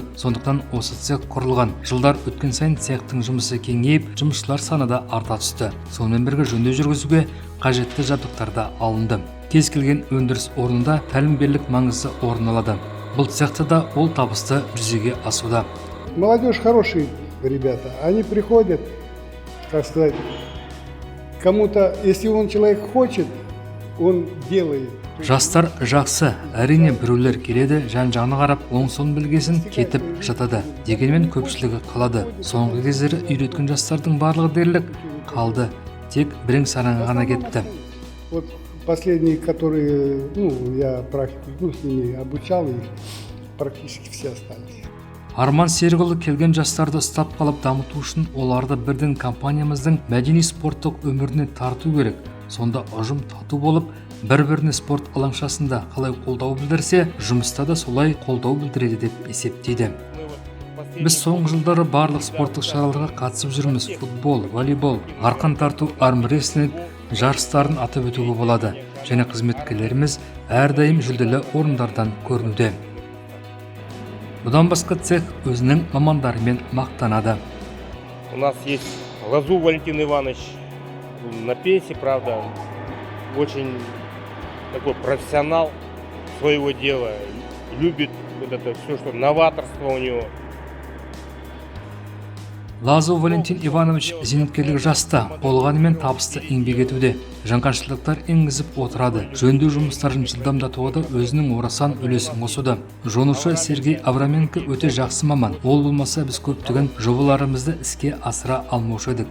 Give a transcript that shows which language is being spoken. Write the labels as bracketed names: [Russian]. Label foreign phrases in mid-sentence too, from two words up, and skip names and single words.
[Kazakh] Сондықтан осы цех құрылған. Жылдар өткен сайын цехтың жұмысы кеңейіп, жұмысшылар саны да арта түсті. Сонымен бірге жөндеу жүргізуге қажетті жабдықтар да алынды. Кез келген өндіріс орнында тәлімгерлік маңызы орын алады. Бұл цехта да ол табысты жүзеге асуда. [Russian] Молодежь хорошие ребята. Они приходят, как сказать, кому-то, если он человек хочет, он делает. [Kazakh] Жастар жақсы, әрине біреулер келеді, жан-жағына қарап, оң-соң білгесін кетіп жатады. Дегенмен көпшілігі қалады. Соңғы кездері үйреткен жастардың барлығы дерлік қалды. Тек бірең-сараңы ғана кетті. [Russian] Вот последние, которые, я практику, с ними обучал их, практически все остались. [Kazakh] Арман Серікұлы келген жастарды ұстап қалып дамыту үшін оларды бірден компаниямыздың мәдени спорттық өміріне тарту керек. Сонда ұжым тату болып, бір-біріне спорт алаңшасында қалай қолдау білдірсе, жұмыста да солай қолдау білдіреді деп есептейді. Біз соңғы жылдары барлық спорттық шараларға қатысып жүрміз. Футбол, волейбол, арқан тарту, армрестлинг жарыстарын атап өтуге болады. Және қызметкерлеріміз әрдайым жүлделі орындардан көрінуде. Бұдан басқа цех өзінің мамандарымен мақтанады. [Russian] У нас есть Лазу Валентин Иванович, на пенсии, правда, очень такой профессионал своего дела, любит вот это все, что новаторство у него. [Kazakh] Лазу Валентин Иванович зейнеткерлік жаста, болғанымен табысты еңбек етуде. Жаңғаншылықтар енгізіп отырады. Жөндеу жұмыстарын жылдамдатуға да өзінің орасан үлесін қосуда. Жонушы Сергей Авраменко өте жақсы маман. Ол болмаса біз көптеген жобаларымызды іске асыра алмаушы едік.